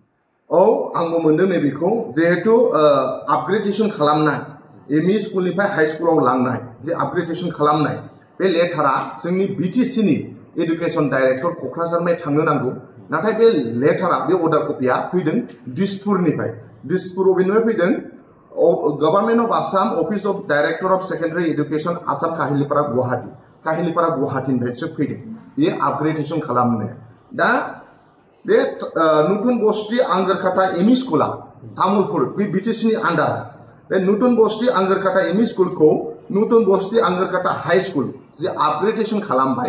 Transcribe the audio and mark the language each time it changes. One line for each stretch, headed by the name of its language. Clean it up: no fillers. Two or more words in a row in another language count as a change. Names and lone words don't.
Bodo: औ आंबो मोनदों नैबेखौ जिहेतु आपग्रेडेशन खालामनाय एमइ स्कुलनिफ्राय हाई स्कुलाव लांनाय जे आपग्रेडेशन खालामनाय बे लेटारा जोंनि बिटिसि नि
English: education director
Bodo: क'क्राझारनिफ्राय थांनो नांगौ नाथाय बे लेटारा बे अर्डार कपिया फैदों दिसपुरनिफ्राय दिसपुर अबेनिफ्राय फैदों
English: Government of Assam Office of Director of Secondary Education Assam
Bodo: काहिलीपारा गुवाहाटीनिफ्रायसो फैदों बे आपग्रेडेशन खालामनो दा बे नूतन बस्ती आंगरकाटा एमइ स्कूला तामुलपुर बे बिटिसि नि आन्डार बे नूतन बस्ती आंगरकाटा एमइ स्कूल को नूतन बस्ती आंगरकाटा हाई स्कूल जे आपग्रेडेशन खालामबाय